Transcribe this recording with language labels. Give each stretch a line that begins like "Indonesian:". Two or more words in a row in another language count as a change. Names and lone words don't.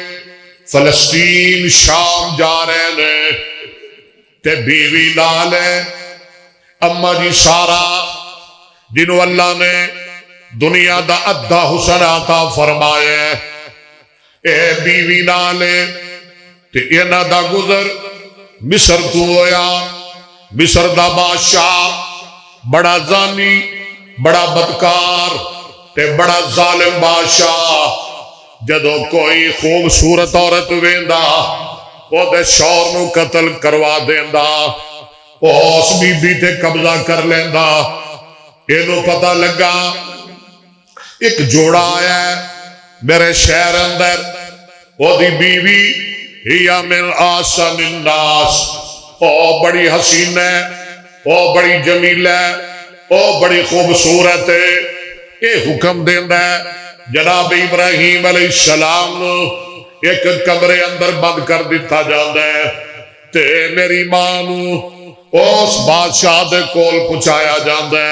Punjabi: فلسطین شام جا رہے نے تے بیوی نال ہے اما جی سارا، جنہوں اللہ نے دنیا دا ادھا حسن عطا فرمایا، اے بیوی نال ہے تے اینا دا گزر مصر تو ہویا۔ مصر دا بادشاہ بڑا زانی، بڑا بدکار تے بڑا ظالم بادشاہ، جدو کوئی خوبصورت عورت ویندا وہ دے شوہر نو قتل کروا دیندا، وہ اس بی بی تے قبضہ کر لیندا۔ اینو پتہ لگا ایک جوڑا آیا ہے میرے شہر اندر، وہ دی بیوی
Arabic: ہیا من آسن الناس،
Punjabi: او بڑی حسین ہے، او بڑی جمیل ہے، او بڑی خوبصورت ہے۔ یہ حکم دیندا ہے جناب ابراہیم
Arabic: علیہ السلام
Punjabi: ایک کمرے اندر بند کر دیتا جاندا ہے تے میری ماں نو اس بادشاہ دے کول پہنچایا جاندا ہے۔